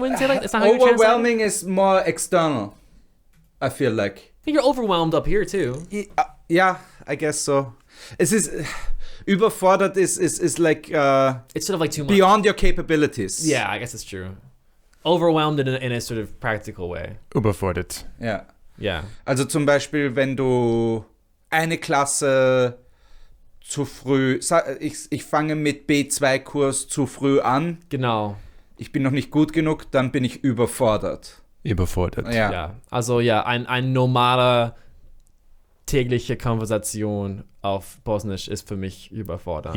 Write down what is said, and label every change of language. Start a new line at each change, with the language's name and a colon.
English: Wouldn't say like it's not how you translate it? Overwhelming is more external. I feel like. I think you're overwhelmed up here too. Yeah, I guess so.
German: Es ist überfordert
English: is like It's sort of like too much. beyond your capabilities. Yeah, I guess it's true. Overwhelmed in a sort of practical way.
German: Überfordert. Ja.
English: Yeah.
German: Also zum Beispiel, wenn du eine Klasse zu früh, ich fange mit B2-Kurs zu früh an, Genau. ich bin noch nicht gut genug, dann bin ich überfordert. Überfordert. Ja. Ja. Also ja, ein normaler tägliche Konversation auf Bosnisch ist für mich überfordernd.